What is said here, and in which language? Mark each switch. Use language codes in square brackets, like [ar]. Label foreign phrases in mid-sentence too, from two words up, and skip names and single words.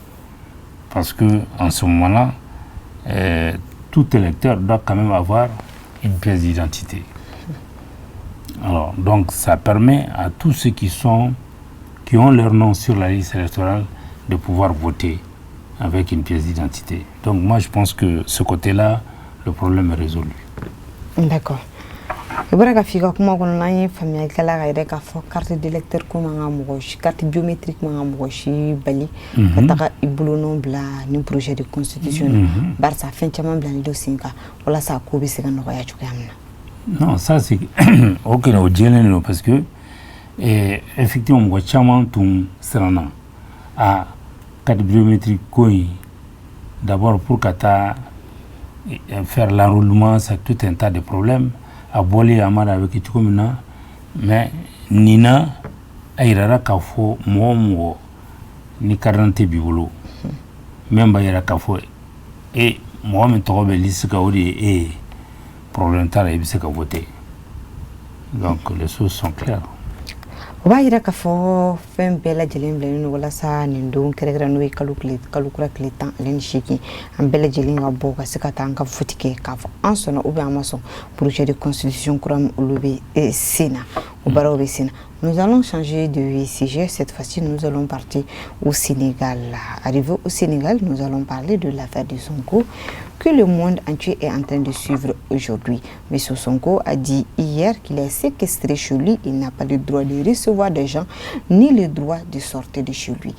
[fr] Parce qu'en ce moment-là, tout électeur doit quand même avoir une pièce d'identité. Alors, donc, ça permet à tous ceux qui ont leur nom sur la liste électorale de pouvoir voter avec une pièce d'identité. Donc, moi, je pense que ce côté-là, le problème est résolu. D'accord. [bm] I bɔra ka f'i ka kuma kɔnɔ n'an ye faamuyalikɛla ka yɛrɛ k'a fɔ [fr] carte d'électeur [bm] ko man ka mɔgɔ si [fr] carte biométrique [bm] man ka mɔgɔ si bali ka taga i bolonɔ bila ni [fr] projet de constitution [bm] na barisa fɛn caman bilalen do sen kan walasa ko bɛ se ka nɔgɔya cogoya min na. [fr] Non, ça c'est ok, au dialogue parce que effectivement [bm] mɔgɔ caman tun siranna a [fr] carte biométrique ko in d'abord pour [bm] ka taa [fr] faire l'enrôlement, c'est tout un tas de problèmes. [bm] A bɔli a mara avec cogo min na mais nina a yirara k'a fɔ mɔgɔ mɔgɔ ni [fr] carte d'identité [bm] b'i bolo même b'a yira k'a fɔ mɔgɔ min tɔgɔ bɛ liste kan o de ye problème t'a la i bɛ se ka voter. [fr] Donc les choses sont claires. [bm] O b'a yira k'a fɔ fɛn bɛɛ lajɛlen bilalen do walasa nin don kɛrɛnkɛrɛn n'o ye kalo kura tile 18 an bɛɛ lajɛlen ka bɔ ka se ka taa an ka vote kɛ k'a fɔ an sɔnna [fr] ou bien [bm] an ma sɔn [fr] projet de constitution [bm] kura min olu bɛ sen na o baaraw bɛ sen na. [fr] Nous allons changer de sujet. Cette fois-ci, nous allons partir au Sénégal. Arrivé au Sénégal, nous allons parler de l'affaire de Sonko que le monde entier est en train de suivre aujourd'hui. M. Sonko a dit hier qu'il est séquestré chez lui. Il n'a pas le droit de recevoir des gens ni le droit de sortir de chez lui.